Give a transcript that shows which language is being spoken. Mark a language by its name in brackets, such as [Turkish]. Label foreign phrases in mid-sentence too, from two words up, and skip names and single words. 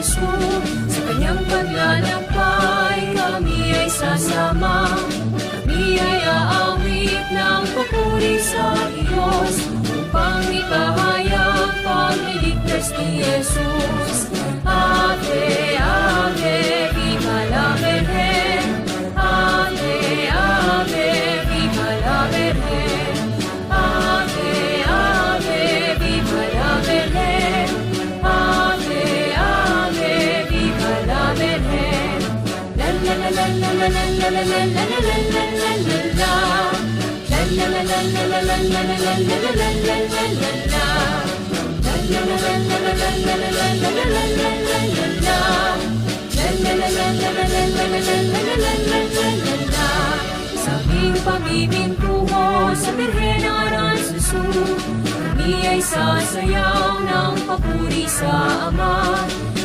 [Filipino] Pasko. Sa kanyang paglalakbay, kami ay sasama. Kami ay aawit ng papuri sa Diyos, upang ipahayag pagliligtas ni Jesus. [Spanish] Ave, Ave, viva la Virgen. Ave, Ave, viva la Virgen. Ave, Ave, viva la Virgen. Ave, Ave, viva la Virgen. La la la la la la la la la la la la la la la la. La la la la la la la la la la la la la la la la. [Filipino] Sa aming pamibintuho sa Birhen ng Aranzazu, kami ay sasayaw ng papuri sa Ama.